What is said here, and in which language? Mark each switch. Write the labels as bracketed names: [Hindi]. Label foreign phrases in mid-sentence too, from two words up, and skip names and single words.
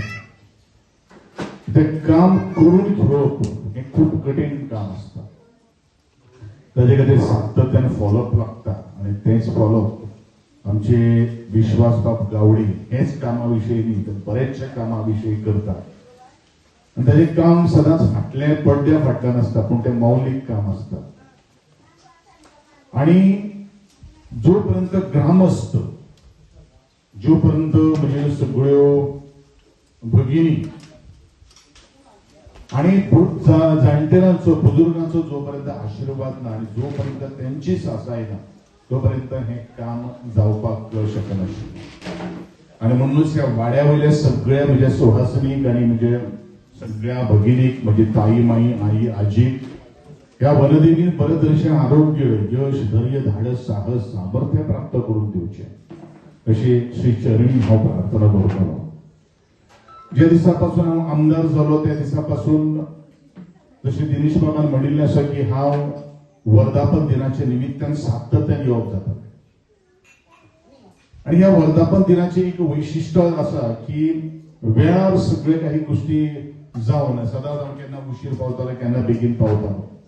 [Marathi] ते काम करून घेवप हे खूप कठीण काम असतं. [Konkani] ताजे खातीर सातत्यान फॉलोअप लागता आणि तेच फॉलोअप आमचे विश्वास बाब गावडे हेच कामाविषयी न्ही तर बरेचशा कामाविषयी करतात. आणि ताजे काम सदांच फाटले पडद्या फाटल्यान आसता पूण ते मौलिक काम असतं. आणि जोपर्यंत ग्रामस्थ जोपर्यंत म्हणजे सगळ्यो भगिनी आणि जाणटेल्यांचो बुजुर्गांचो जोपर्यंत आशीर्वाद ना आणि जोपर्यंत त्यांची सासाय ना तोपर्यंत हे काम जावपाक शकनाशिल्लें. आणि म्हणूनच ह्या वाड्या वयल्या सगळ्या म्हणजे सुहासिनीक आणि म्हणजे सगळ्या भगिनीक म्हणजे ताई माई आई आजी ह्या वनदेवीन बरेचशे आरोग्य यश धैर्य धाडस साहस सामर्थ्य प्राप्त करून दिवचे अशी श्री चरणी हांव प्रार्थना करतलो. ज्या दिसापासून हांव आमदार जालो त्या दिसापासून जशें दिनेश बाबान म्हणिल्लें आसा की हांव वर्धापन दिनाच्या निमित्तान सातत्यान येवप जाता. आणि ह्या वर्धापन दिनाचे एक वैशिष्ट्य आसा की वेळार सगळे काही गोष्टी जावन सदांच हांव केन्ना उशीर पावतालो केन्ना बेगीन पावतालो.